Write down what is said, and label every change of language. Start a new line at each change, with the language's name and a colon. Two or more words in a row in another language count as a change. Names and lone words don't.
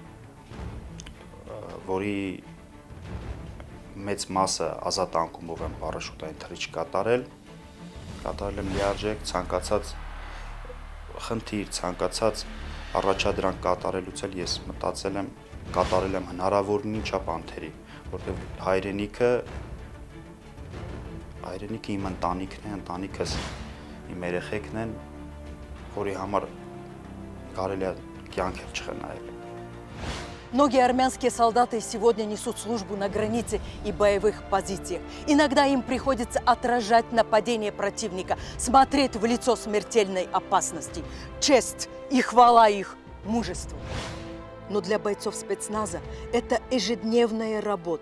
Armenian: որի մեծ մասը ազատ անկումով եմ պարաշուտային թռիչք կատարել եմ լիարժեք, ցանկացած խնդիր, ցանկացած առաջադրանք կատարելուց էլ ես մտածել եմ, կատարել եմ հնարավորին չափ անթերի, որտեղ հայրենիքը իմ ընտանիքն է, ընտանիքս իմ երեխեքն են, որի համար կարելի է կյանք էլ չխնայել։
Russian: Многие армянские солдаты сегодня несут службу на границе и боевых позициях. Иногда им приходится отражать нападение противника, смотреть в лицо смертельной опасности. Честь и хвала их мужеству. Но для бойцов спецназа это ежедневная работа.